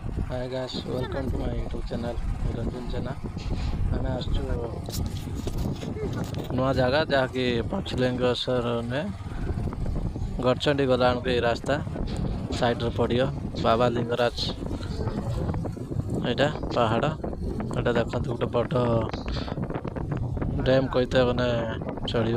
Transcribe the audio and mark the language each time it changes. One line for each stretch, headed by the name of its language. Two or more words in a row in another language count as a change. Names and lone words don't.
English: Hi guys, welcome to my YouTube channel Ranjan Jena।
Odia: ଆମେ ଆସିଛୁ ନୂଆ ଜାଗା ଯାହାକି ପଞ୍ଚଲିଙ୍ଗେଶ୍ୱରରେ ଗଡ଼ଚଣ୍ଡୀ ଗଲାବେଳକୁ ଏଇ ରାସ୍ତା ସାଇଡ଼ରେ ପଡ଼ିବ ବାବା ଲିଙ୍ଗରାଜ। ଏଇଟା ପାହାଡ଼, ଏଇଟା ଦେଖନ୍ତୁ ଗୋଟେ ବଡ଼ ଡ୍ୟାମ୍ କହିତେ ମାନେ ଚଳିବ।